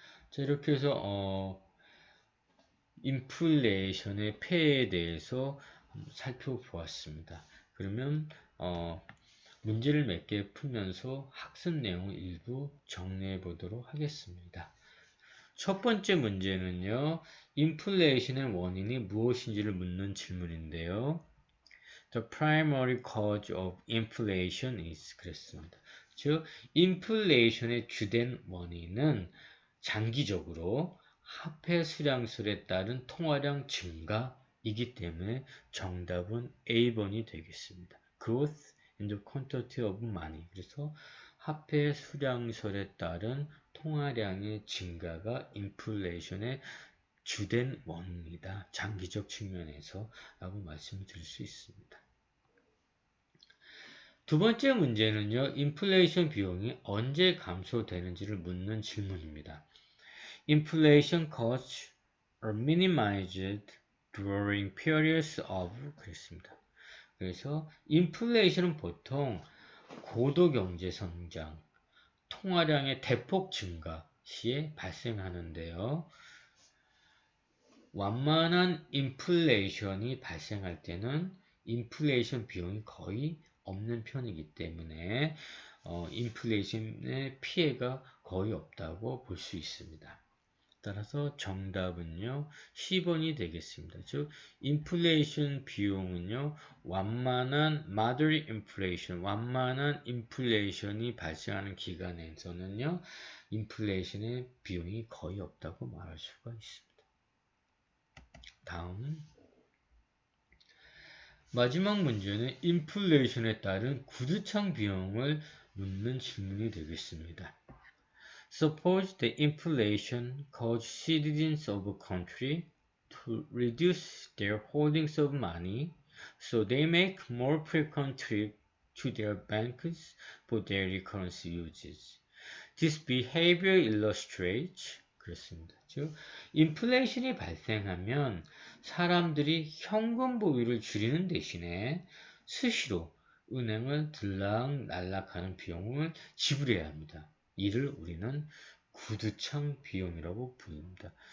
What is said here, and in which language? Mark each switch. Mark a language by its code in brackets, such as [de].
[ko] 자, 이렇게 해서 인플레이션의 폐해에 대해서 살펴보았습니다. 그러면 문제를 몇 개 풀면서 학습 내용을 일부 정리해 보도록 하겠습니다. 첫 번째 문제는요, 인플레이션의 원인이 무엇인지를 묻는 질문인데요. [en] The primary cause of inflation is [ko] 그랬습니다. 즉, 인플레이션의 주된 원인은 장기적으로 화폐 수량술에 따른 통화량 증가이기 때문에 정답은 A번이 되겠습니다. [en] Growth in the quantity of money. [ko] 그래서 화폐 수량설에 따른 통화량의 증가가 인플레이션의 주된 원인이다. 장기적 측면에서 라고 말씀을 드릴 수 있습니다. 두 번째 문제는요, 인플레이션 비용이 언제 감소되는지를 묻는 질문입니다. [en] Inflation costs are minimized during periods of [ko] 그랬습니다. 그래서 인플레이션은 보통 고도 경제 성장, 통화량의 대폭 증가 시에 발생하는데요. 완만한 인플레이션이 발생할 때는 인플레이션 비용이 거의 없는 편이기 때문에 인플레이션의 피해가 거의 없다고 볼 수 있습니다. 따라서 정답은요, 10번이 되겠습니다. 즉, 인플레이션 비용은요, 완만한 [en] moderate inflation, [ko] 완만한 인플레이션이 발생하는 기간에서는요, 인플레이션의 비용이 거의 없다고 말할 수가 있습니다. 다음. 마지막 문제는 인플레이션에 따른 구두창 비용을 묻는 질문이 되겠습니다. [en] Suppose the inflation caused citizens of a country to reduce their holdings of money, so they make more frequent trips to their banks for daily currency uses. This behavior illustrates [ko] 그렇습니다. 즉, 인플레이션이 발생하면 사람들이 현금 보유를 줄이는 대신에 수시로 은행을 들락날락하는 비용을 지불해야 합니다. 이를 우리는 구두창 비용이라고 부릅니다.